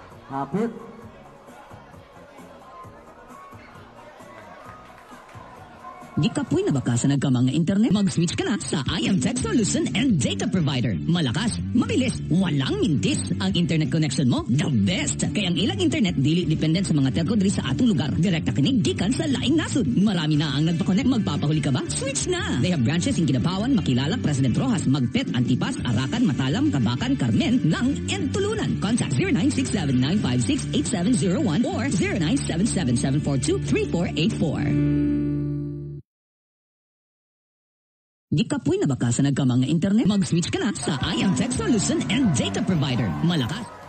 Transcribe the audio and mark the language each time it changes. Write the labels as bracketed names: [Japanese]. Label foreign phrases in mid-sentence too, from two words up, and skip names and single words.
[Cebuano] Hapit. Di kapoy na baka sa nagkamang nga internet? Mag-switch ka na sa IMTech Solution and Data Provider. [Filipino] Malakas, mabilis, walang mintis. Ang internet connection mo, [English] the best. [Cebuano] Kaya ang ilang internet dili dependent sa mga telco diri sa atong lugar. Direkta kinig gikan sa laing nasod. [Filipino] Marami na ang nagpa-connect. Magpapahuli ka ba? Switch na! [English] They have branches in Kinabawan, Makilala, President Rojas, Magpet, Antipas, Arakan, Matalam, Kabakan, Carmen, Lang, and Tulunan. Contact 0967-956-8701 or 0977-742-3484. [Cebuano] Di kapoy na baka sa nagkamang nga internet? Mag-switch ka na sa IMTech Solution and Data Provider. [Filipino] Malakas.